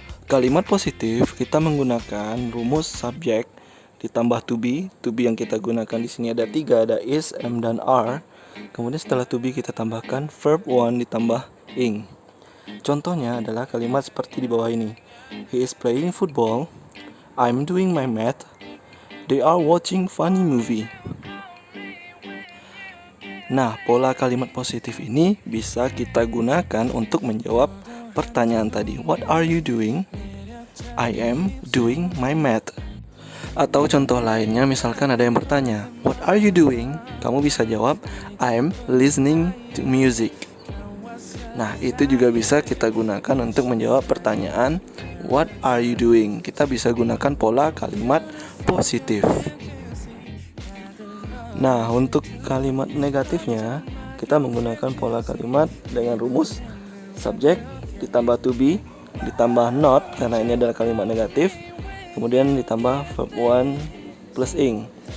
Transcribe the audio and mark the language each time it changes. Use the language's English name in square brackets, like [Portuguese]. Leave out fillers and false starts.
[Indonesian] Kalimat positif kita menggunakan rumus subjek ditambah to be yang kita gunakan di sini ada 3, ada is, am, dan are. Kemudian setelah to be kita tambahkan verb one ditambah ing. Contohnya adalah kalimat seperti di bawah ini. [English] He is playing football, I'm doing my math, they are watching funny movie. [Indonesian] Nah, pola kalimat positif ini bisa kita gunakan untuk menjawab pertanyaan tadi. [English] What are you doing? I am doing my math. [Indonesian] Atau contoh lainnya, misalkan ada yang bertanya, [English] what are you doing? [Indonesian] Kamu bisa jawab, [English] I'm listening to music. [Indonesian] Nah, itu juga bisa kita gunakan untuk menjawab pertanyaan [English] what are you doing? [Indonesian] Kita bisa gunakan pola kalimat positif. Nah, untuk kalimat negatifnya kita menggunakan pola kalimat dengan rumus subjek ditambah to be ditambah not, karena ini adalah kalimat negatif, kemudian ditambah verb one plus ing.